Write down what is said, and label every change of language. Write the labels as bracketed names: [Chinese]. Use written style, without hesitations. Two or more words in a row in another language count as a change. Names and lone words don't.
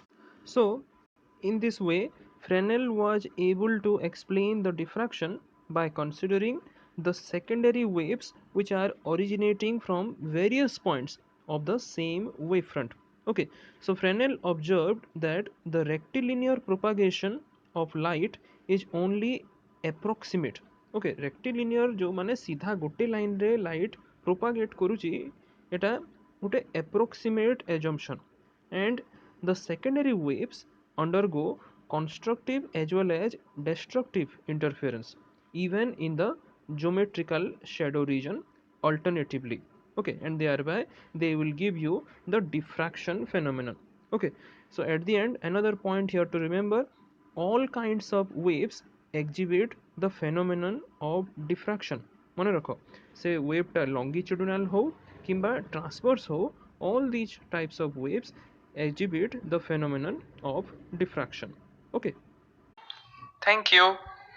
[English] So in this way, Fresnel was able to explain the diffraction by considering the secondary waves which are originating from various points of the same wavefront. Okay, so Fresnel observed that the rectilinear propagation of light is only approximate. [Odia] ଓକେ ରେକ୍ଟିଲିନିଅର ଯୋ ମାନେ ସିଧା ଗୋଟେ ଲାଇନ ରେ [English] light propagate [Odia] କରୁଛି ଏଇଟା ଗୋଟେ [English] approximate assumption and the secondary waves undergo constructive as well as destructive interference even in the geometrical shadow region alternatively. Okay, and thereby they will give you the diffraction phenomenon. Okay, so at the end another point here to remember, all kinds of waves exhibit the phenomenon of diffraction. [Bangla] মনে রাখো সে ওয়েভটা লঙ্গিচুডাল হো কিংবা ট্রান্সভার্স হো, [English] all these types of waves exhibit the phenomenon of diffraction. Okay. Thank you.